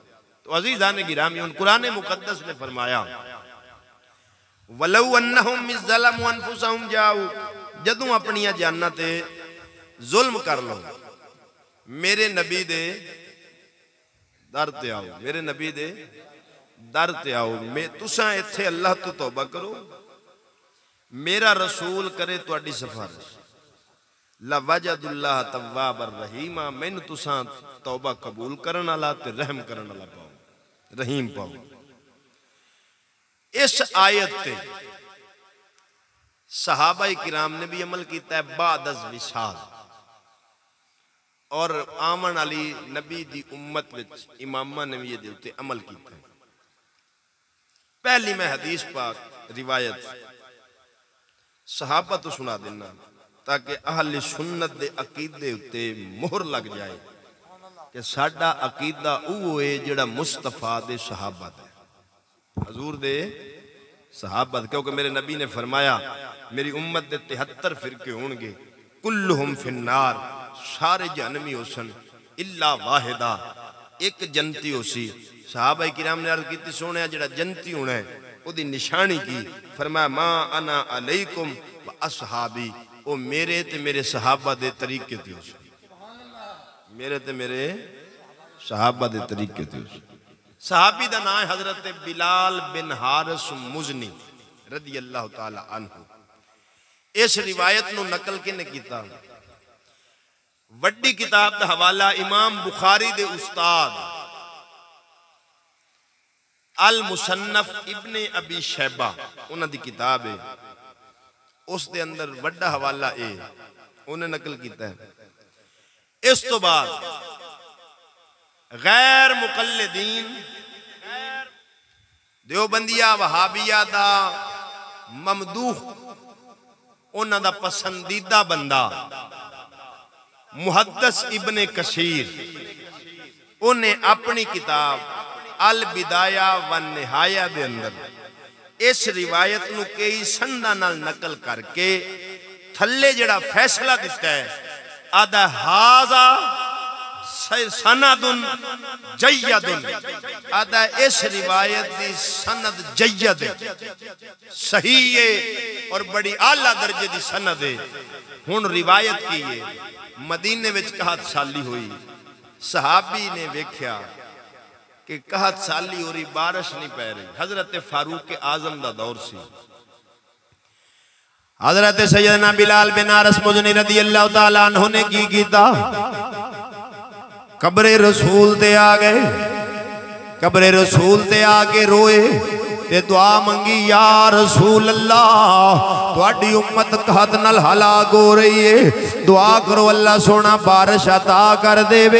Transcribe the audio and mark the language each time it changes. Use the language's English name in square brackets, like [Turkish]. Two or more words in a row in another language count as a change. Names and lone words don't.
[Punjabi] تو عزیزان گرامی قرآن مقدس نے فرمایا [Arabic] ولو أنهم إذ ظلموا أنفسهم جاءوا, [Punjabi] جدوں اپنیاں جاناں تے ظلم کر لو میرے نبی دے در تے آؤ، میرے نبی دے در تے آؤ. تساں اتھے اللہ تو توبہ کرو، میرا رسول کرے تہاڈی سفارش. [Arabic] لوجدوا الله توابا رحيما, [Punjabi] مینوں تساں توبہ قبول کرن والا تے رحم کرن والا پاؤ, رحیم پاؤ. اس آیت تے صحابۂ کرام نے بھی عمل کیا ہے بعد از وصال، اور آمن والی نبی دی امت وچ اماماں نے بھی ایہ اتے عمل کیا ہے. پہلی میں حدیث پاک روایت صحابہ تو سنا دینا تاکہ اہل سنت دے عقیدے اتے مہر لگ جائے کہ ساڈا عقیدہ او ہے جیہڑا مصطفیٰ دے صحابہ دا، حضور دے صحابہ. کیونکہ میرے نبی نے فرمایا میری امت دے 73 فرقے ہوں گے, [Arabic] كلهم في النار, [Punjabi] سارے جہنمی ہوسن [Arabic] إلا واحدة, [Punjabi] اک جنتی ہوسی. صحابہ کرام نے عرض کی سوہنے جیہڑا جنتی ہونا ہے اودی نشانی کی? فرمایا [Arabic] ما أنا عليكم وأصحابي, [Punjabi] او میرے تے میرے صحابہ دے طریقے تے ہو، میرے تے میرے صحابہ دے طریقے تے ہو. صحابی دا نام ہے حضرت بلال بن حارث مزنی [Arabic] رضي الله تعالى عنه. [Punjabi] اس روایت نوں نقل کنے کیتا? وڈی کتاب دا حوالہ امام بخاری دے استاد المصنف ابن ابی شیبہ انہاں دی کتاب ہے، اس دے اندر وڈا حوالہ اے انہاں نقل کیا ہے. اس تو بعد غیر مقلدین دیوبندیہ وہابیہ دا ممدوح انہاں دا پسندیدہ بندہ محدث ابن کثیر انہاں اپنی کتاب البدایہ والنہایہ دے اندر اس روایت نوں کئی سنداں نال نقل کر کے تھلے جیہڑا فیصلہ دتا ہے [Arabic] قال هذا سند جيد [Urdu] آدا اس روایت کی سند جید صحیح ہے اور بڑی اعلیٰ درجے کی سند ہے. [Punjabi] ہن روایت کی ہے مدینے وچ قحط سالی ہوئی صحابی نے ویکھیا کہ قحط سالی ہو رہی بارش نہیں پے رہی. حضرت فاروق اعظم دا دور سی۔ حضرت سیدنا بلال بن حارث مزنی [Arabic] رضي الله تعالى عنه [Punjabi] نے کی کیتا قبر رسول تے آ گئے. قبر رسول تے آ کے روئے تے دعا منگی [Arabic] يا رسول الله [Punjabi] تہاڈی امت قحط نال ہلاک ہو رہی ہے دعا کرو اللہ سوہنا بارش عطا کر دیوے.